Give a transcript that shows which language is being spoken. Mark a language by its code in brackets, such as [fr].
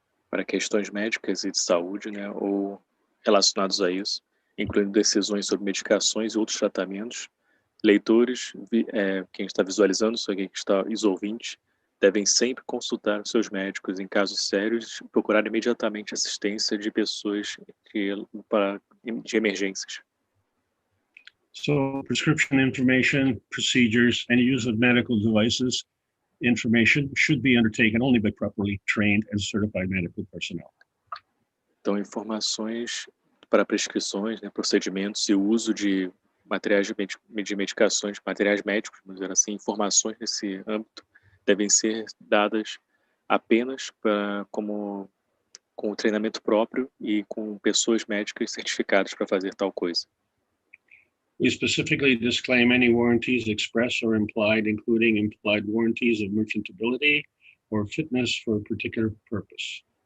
[pt] Para questões médicas e de saúde, né, ou relacionados a isso, incluindo decisões sobre medicações e outros tratamentos, leitores, quem está visualizando isso aqui, os ouvintes, devem sempre consultar os seus médicos em casos sérios e procurar imediatamente assistência de pessoas de emergências. [en] So, prescription information, procedures, and use of medical devices information should be undertaken only by properly trained and certified medical personnel. [pt] Então, informações para prescrições, né, procedimentos e o uso de materiais de medicações, materiais médicos, vamos dizer assim, informações nesse âmbito devem ser dadas apenas com o treinamento próprio e com pessoas médicas certificadas para fazer tal coisa. [en] We specifically disclaim any warranties expressed or implied, including implied warranties of merchantability or fitness for a particular purpose.